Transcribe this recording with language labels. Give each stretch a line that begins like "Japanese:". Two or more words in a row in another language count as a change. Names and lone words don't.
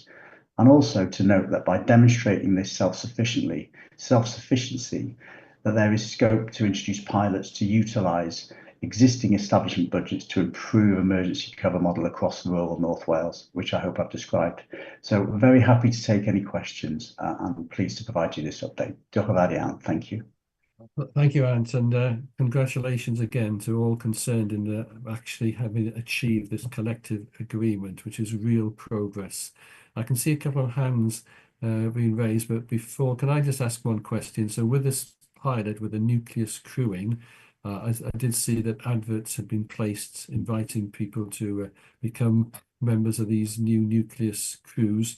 English: And also to note that by demonstrating this self-sufficiency, that there is scope to introduce pilots to utilise existing establishment budgets to improve emergency cover model across rural North Wales, which I hope I've described. So we're very happy to take any questions and pleased to provide you this update.
Welsh: Diolch yn fawr iawn.
English: Thank you. Thank you, Ant, and congratulations again to all concerned in actually having achieved this collective agreement, which is real progress. I can see a couple of hands being raised, but before, can I just ask one question? So with this pilot, with the nucleus crewing, I did see that adverts had been placed inviting people to become members of these new nucleus crews.